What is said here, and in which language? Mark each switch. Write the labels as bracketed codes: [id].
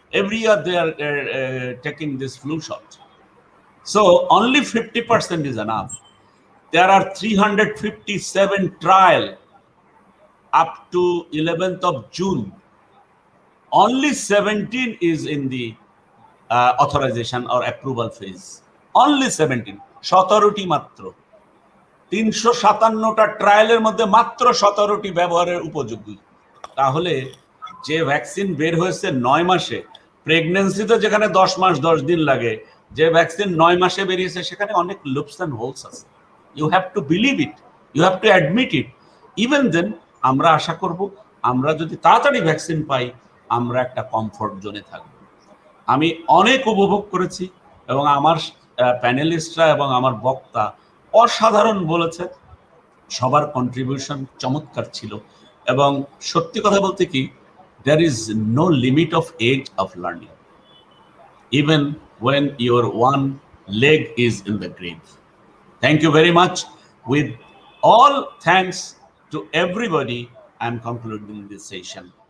[en] Every year they are taking this flu shot. So only 50% is enough. There are 357 trial up to 11th of June. Only 17 is in the authorization or approval phase. Only 17, [bn] 17টি মাত্র। 357টা ট্রায়ালের মধ্যে মাত্র 17টি ব্যবহারের উপযোগী। তাহলে যে vaccine বের হয়েছে 9 মাসে, প্রেগন্যান্সিতে যেখানে 10 মাস 10 দিন লাগে, যে ভ্যাকসিন 9 মাসে বেরিয়েছে সেখানে অনেক লুপস এন্ড হোলস আছে। [en] You have to believe it, you have to admit it. Even then [bn] আমরা আশা করব, আমরা যদি তাড়াতাড়ি ভ্যাকসিন পাই, আমরা একটা কমফোর্ট জোনে থাকব। আমি অনেক উপভোগ করেছি, এবং আমার প্যানেলিস্টরা এবং আমার বক্তা অসাধারণ বলেছে। সবার কন্ট্রিবিউশন চমৎকার ছিল, এবং সত্যি কথা বলতে কি, [en] there is no limit of age of learning, even when your one leg is in the grave. Thank you very much. With all thanks to everybody, I am concluding this session.